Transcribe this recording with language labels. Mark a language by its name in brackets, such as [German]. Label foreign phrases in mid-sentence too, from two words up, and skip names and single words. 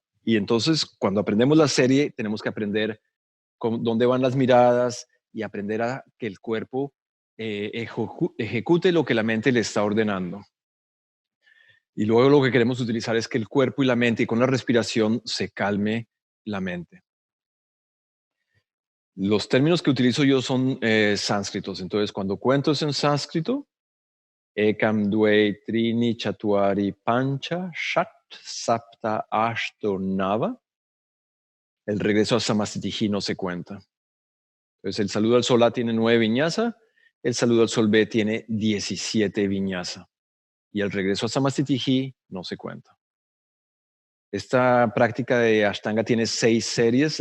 [Spanish] Y entonces, cuando aprendemos la serie, tenemos que aprender dónde van las miradas y aprender a que el cuerpo ejecute lo que la mente le está ordenando. Y luego lo que queremos utilizar es que el cuerpo y la mente, y con la respiración, se calme la mente. Los términos que utilizo yo son sánscritos. Entonces, cuando cuento es en sánscrito: [Sanskrit] एकम् द्वे त्रीणि चत्वारि पञ्च षट् सप्त अष्टौ नव. [Spanish] El regreso a Samastitihi no se cuenta. Entonces, el saludo al sol A tiene 9 viñasa, el saludo al sol B tiene 17 viñasa. Y el regreso a Samastitihi no se cuenta. Esta práctica de Ashtanga tiene 6 series.